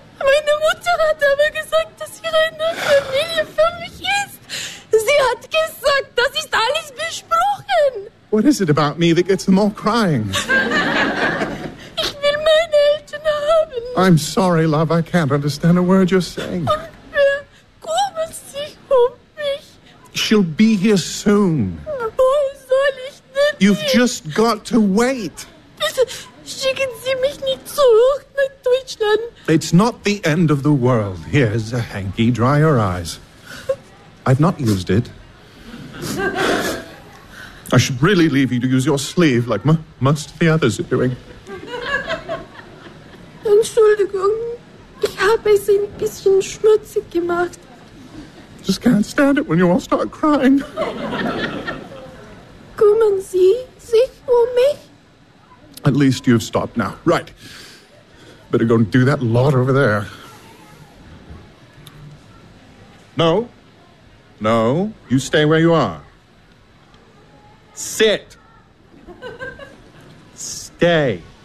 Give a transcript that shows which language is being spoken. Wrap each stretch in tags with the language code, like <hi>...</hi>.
<de>Meine Mutter hat aber gesagt, dass hier eine Familie für mich ist. Sie hat gesagt, das ist alles besprochen.</de> <en>What is it about me that gets them all crying?</en> <de>Ich will meine Eltern haben.</de> <en>I'm sorry, love, I can't understand a word you're saying.</en> <de>Und wer kümmert sich um mich?</de> <en>She'll be here soon.</en> <de>Wo soll ich denn?</de> <en>You've just got to wait.</en> <de>Bitte schicken Sie mich nicht zurück.</de> <en>It's not the end of the world. Here's a hanky. Dry your eyes. I've not used it. I should really leave you to use your sleeve like most of the others are doing.</en> <de>Entschuldigung, ich habe es ein bisschen schmutzig gemacht.</de> <en>Just can't stand it when you all start crying.</en> <de>Kümmern Sie sich um mich?</de> <en>At least you've stopped now. Right. Better go and do that lot over there. No. No. You stay where you are. Sit. Stay.</en>